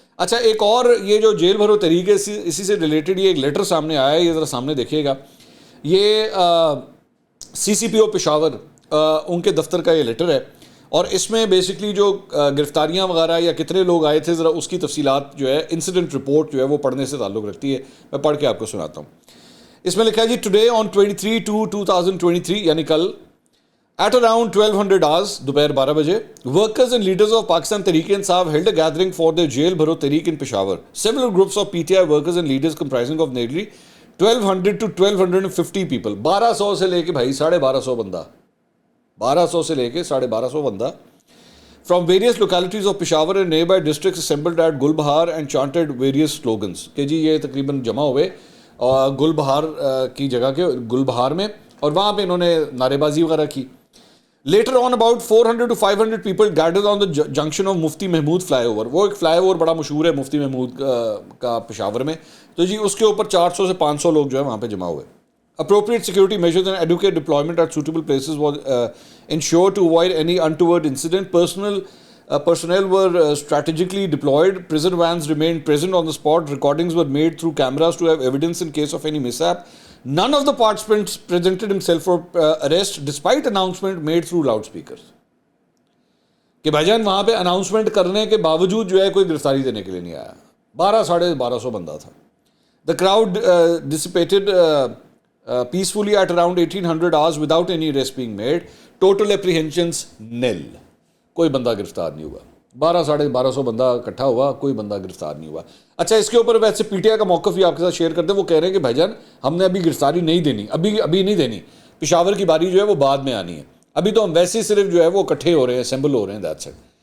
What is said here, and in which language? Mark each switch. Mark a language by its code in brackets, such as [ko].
[ur] اچھا ایک اور یہ جو جیل بھرو طریقے اسی سے ریلیٹڈ یہ ایک لیٹر سامنے آیا ہے, یہ ذرا سامنے دیکھیے گا. یہ سی سی پی او پشاور ان کے دفتر کا یہ لیٹر ہے, اور اس میں بیسکلی جو گرفتاریاں وغیرہ یا کتنے لوگ آئے تھے ذرا اس کی تفصیلات جو ہے انسیڈنٹ رپورٹ جو ہے وہ پڑھنے سے تعلق رکھتی ہے. میں پڑھ کے آپ کو سناتا ہوں. اس میں لکھا ہے جی [en] today on 23/2/2023 [ur] یعنی کل [en] at around 1200 hours [ur] دوپہر 12 بجے [en] workers and leaders of Pakistan Tehreek Insaf held a gathering for their jail bharo Tehreek in Peshawar. Several groups of PTI workers and leaders comprising of nearly 1200 to 1250 people, [ur] 1200 سے لے کے بھائی 1250 بندہ, [en] 1200 سے لے کے 1250 بندہ from various localities of Peshawar and nearby districts assembled at Gul Bahar and chanted various slogans. [ur] کہ جی یہ تقریباً جمع ہوئے گل بہار کی جگہ کے گل بہار میں, اور وہاں پہ انہوں نے نعرے بازی وغیرہ کی. [en] Later on about 400 to 500 people gathered on the junction of Mufti Mahmood flyover. [ur] وہ ایک فلائی اوور بڑا مشہور ہے مفتی محمود کا پشاور میں, تو جی اس کے اوپر 400 سے 500 لوگ جو ہے وہاں پہ جمع ہوئے. [en] Appropriate security measures and adequate deployment at suitable places was ensured to avoid any untoward incident. Personnel were strategically deployed. Prison vans remained present on the spot. Recordings were made through cameras to have evidence in case of any mishap. None of the participants presented himself for arrest despite announcement made through loudspeakers. [ur] کہ بھائی جان وہاں پہ announcement کرنے کے باوجود جو ہے کوئی گرفتاری دینے کے لیے نہیں آیا. 1200 بندہ تھا. [en] The crowd dissipated peacefully at around 1800 hours without any arrest being made. Total apprehensions nil. [ur] کوئی بندہ گرفتار نہیں ہوا. 1200 بندہ اکٹھا ہوا, کوئی بندہ گرفتار نہیں ہوا. اچھا اس کے اوپر ویسے پی ٹی آئی کا موقف بھی آپ کے ساتھ شیئر کرتے ہیں. وہ کہہ رہے ہیں کہ بھائی جان ہم نے ابھی گرفتاری نہیں دینی, ابھی نہیں دینی, پشاور کی باری جو ہے وہ بعد میں آنی ہے, ابھی تو ہم ویسے ہی صرف جو ہے وہ اکٹھے ہو رہے ہیں, اسمبل ہو رہے ہیں, [en] That's it.